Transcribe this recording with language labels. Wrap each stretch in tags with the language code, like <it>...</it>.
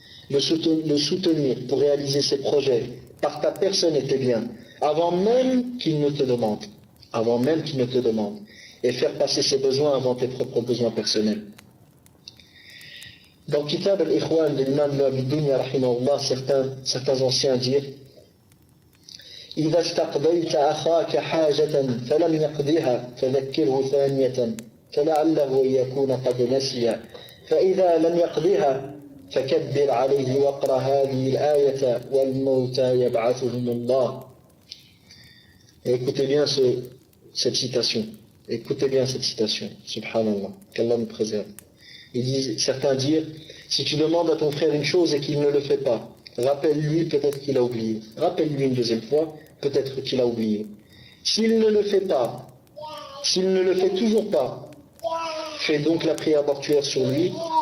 <fr>Le soutenir pour réaliser ses projets par ta personne et tes biens, avant même qu'il ne te demande. Avant même qu'il ne te demande. Et faire passer ses besoins avant tes propres besoins personnels. Dans Kitab al-Ikhwan de l'imam Abi Dunya rahimahullah, certains anciens dirent</fr> <ar>إذا استقبلت أخاك حاجة فلم يقضها فذكره ثانية فلعله أن يكون قد نسي فإذا لم يقضها فكبر عليه واقرأ هذه الآية والموتى يبعثهم الله.</ar> <fr>Écoutez bien cette citation. Écoutez bien cette citation. Subhanallah. Qu'Allah nous préserve. Certains dirent, si tu demandes à ton frère une chose et qu'il ne le fait pas, rappelle-lui, peut-être qu'il a oublié. Rappelle-lui une deuxième fois, peut-être qu'il a oublié. S'il ne le fait pas, s'il ne le fait toujours pas, fais donc la prière mortuaire sur lui.</fr>